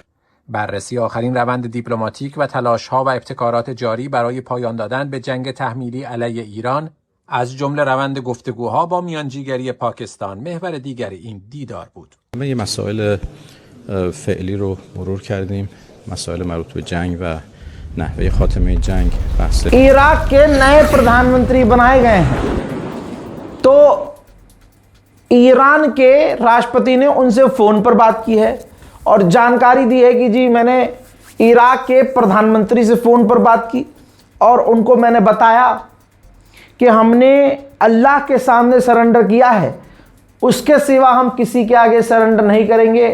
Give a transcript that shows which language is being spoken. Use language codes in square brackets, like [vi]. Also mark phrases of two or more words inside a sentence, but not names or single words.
[fa] بررسی آخرین روند دیپلماتیک و تلاش‌ها و ابتکارات جاری برای پایان دادن به جنگ تحمیلی علیه ایران، از جمله روند گفتگوها با میانجیگری پاکستان، محور دیگر این دیدار بود. یه مسائل فعلی رو مرور کردیم، مسائل مربوط به جنگ و نحوه خاتمه جنگ. [hi] इराक के नए प्रधानमंत्री बनाए गए हैं, तो ईरान के राष्ट्रपति ने उनसे फ़ोन पर बात की है और जानकारी दी है कि जी मैंने इराक के प्रधानमंत्री से फ़ोन पर बात की और उनको मैंने बताया कि हमने अल्लाह के सामने सरेंडर किया है, उसके सिवा हम किसी के आगे सरेंडर नहीं करेंगे।